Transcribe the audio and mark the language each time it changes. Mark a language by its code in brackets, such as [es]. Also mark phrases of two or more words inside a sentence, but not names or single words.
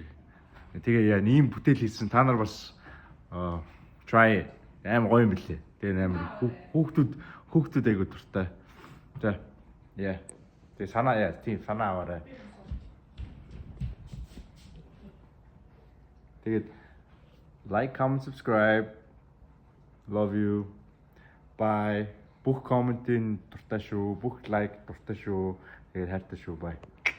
[mn] Тэгээ яа ийм бүтээл хийсэн та нар бас try амар гоё юм билээ. Тэгээ амар хүүхдүүд айгуу дуртай. За яа. Тэгээ санаа тийм санаа аваарай. [en] Тэгээд like, comment, subscribe. Love you. Bye. [mn] Бүх комментийн дуртай шүү. Бүх лайк дуртай шүү. Тэгээд хайртай шүү. Bye.